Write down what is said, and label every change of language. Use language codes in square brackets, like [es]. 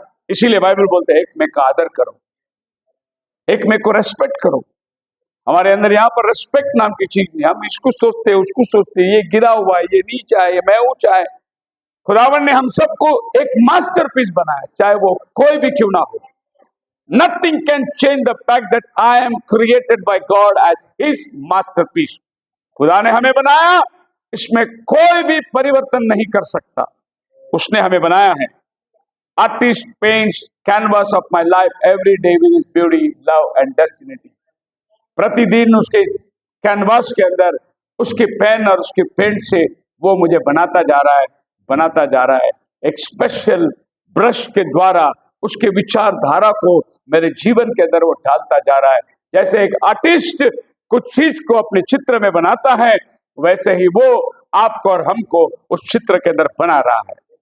[hi] इसीलिए बाइबल बोलते हैं एक में का आदर करो, एक में को रेस्पेक्ट करो। हमारे अंदर यहाँ पर रेस्पेक्ट नाम की चीज नहीं, हम इसको सोचते हैं उसको सोचते हैं, ये गिरा हुआ है, ये नीचा है, ये मैं ऊंचा है। खुदावन ने हम सबको एक मास्टरपीस बनाया, चाहे वो कोई भी क्यों ना हो। [en] Nothing can change the fact that I am created by God as His masterpiece. [hi] खुदा ने हमें बनाया, इसमें कोई भी परिवर्तन नहीं कर सकता। उसने हमें बनाया है। [en] Artist paints canvas of my life every day with his beauty, love and destiny. [hi] प्रतिदिन उसके कैनवास के अंदर उसके पेन और उसके पेंट से वो मुझे बनाता जा रहा है, बनाता जा रहा है। एक स्पेशल ब्रश के द्वारा उसके विचारधारा को मेरे जीवन के अंदर वो डालता जा रहा है। जैसे एक आर्टिस्ट कुछ चीज को अपने चित्र में बनाता है, वैसे ही वो आपको और हमको उस चित्र के अंदर बना रहा है।